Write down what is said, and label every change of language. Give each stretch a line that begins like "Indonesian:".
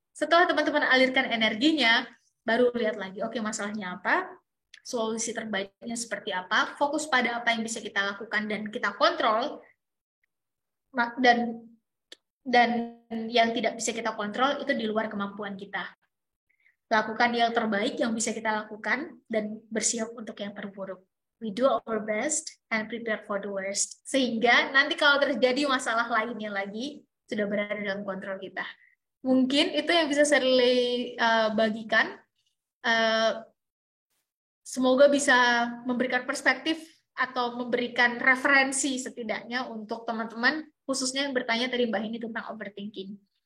Indonesian: Setelah teman-teman alirkan energinya, baru lihat lagi, oke masalahnya apa, solusi terbaiknya seperti apa, fokus pada apa yang bisa kita lakukan dan kita kontrol, dan yang tidak bisa kita kontrol itu di luar kemampuan kita. Lakukan yang terbaik yang bisa kita lakukan dan bersiap untuk yang terburuk.
English: We do our best and prepare for the worst.
Indonesian: Sehingga nanti kalau terjadi masalah lainnya lagi, sudah berada dalam kontrol kita. Mungkin itu yang bisa saya bagikan. Semoga bisa memberikan perspektif atau memberikan referensi setidaknya untuk teman-teman, khususnya yang bertanya tadi Mbak ini tentang overthinking.